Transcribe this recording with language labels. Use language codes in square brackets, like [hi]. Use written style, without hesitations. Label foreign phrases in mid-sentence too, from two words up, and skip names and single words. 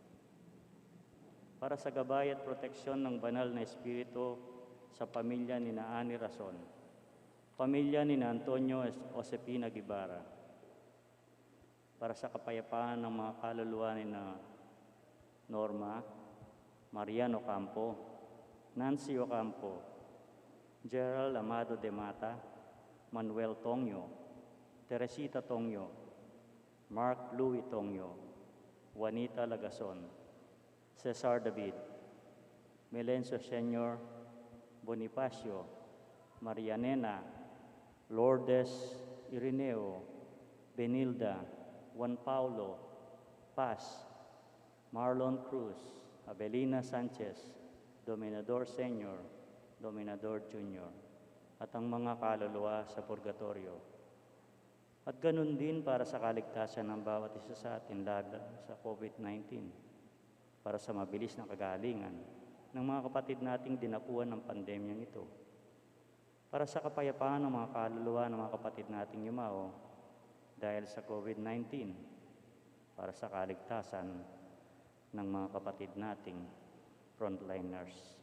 [tl] Para sa gabay at proteksyon ng banal na espiritu sa pamilya ni na Ani Rason, pamilya ni na Antonio Josepina Guevara, para sa kapayapaan ng mga kaluluwa ni na Norma, Marian Ocampo, Nancy Ocampo, Gerald Amado de Mata, Manuel Tongyo, Teresita Tongyo, Mark Louis Tongyo, Juanita Lagason, Cesar David, Melencio Senior, Bonifacio, Marianena, Lourdes Irineo, Benilda, Juan Paulo, Paz, Marlon Cruz, Abelina Sanchez, Dominador Senior, Dominador Junior, at ang mga kaluluwa sa purgatorio. At ganun din para sa kaligtasan ng bawat isa sa atin laban sa COVID-19, para sa mabilis na kagalingan ng mga kapatid nating dinapuan ng pandemyang ito, para sa kapayapaan ng mga kaluluwa ng mga kapatid nating yumao dahil sa COVID-19, para sa kaligtasan ng mga kapatid nating frontliners.